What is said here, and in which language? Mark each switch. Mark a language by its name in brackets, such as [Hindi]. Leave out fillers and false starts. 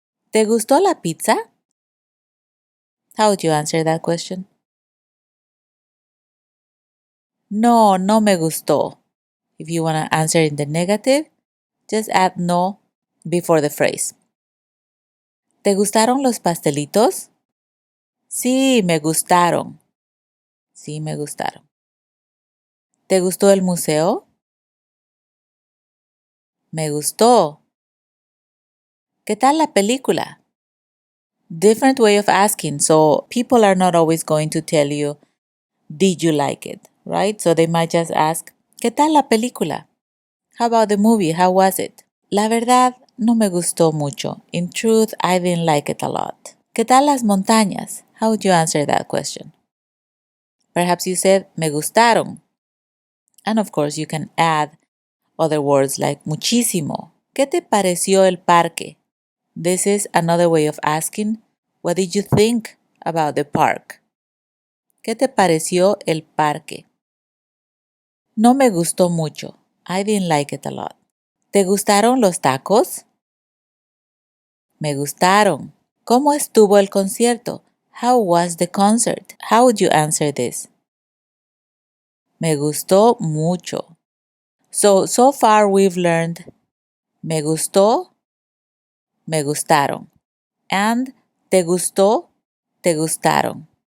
[Spanish] ¿Te gustó la pizza? [English] How would you answer that question? [Spanish] No, no me gustó. [English] If you want to answer in the negative, just add no before the phrase. [Spanish] ¿Te gustaron los pastelitos? Sí, me gustaron. Sí, me gustaron. ¿Te gustó el museo? Me gustó. ¿Qué tal la película? [English] Different way of asking. So people are not always going to tell you, did you like it? Right? So they might just ask, [Spanish] ¿qué tal la película? [English] How about the movie? How was it? [Spanish] La verdad, no me gustó mucho. [English] In truth, I didn't like it a lot. [Spanish] ¿Qué tal las montañas? [English] How would you answer that question? Perhaps you said, me gustaron. And of course, you can add other words like muchísimo. [Spanish] ¿Qué te pareció el parque? [English] This is another way of asking, what did you think about the park? [Spanish] ¿Qué te pareció el parque? No me gustó mucho. [English] I didn't like it a lot. [Spanish] ¿Te gustaron los tacos? Me gustaron. ¿Cómo estuvo el concierto? [English] How was the concert? How would you answer this? [Spanish] Me gustó mucho. [English] So far we've learned me gustó, me gustaron. And te gustó, te gustaron.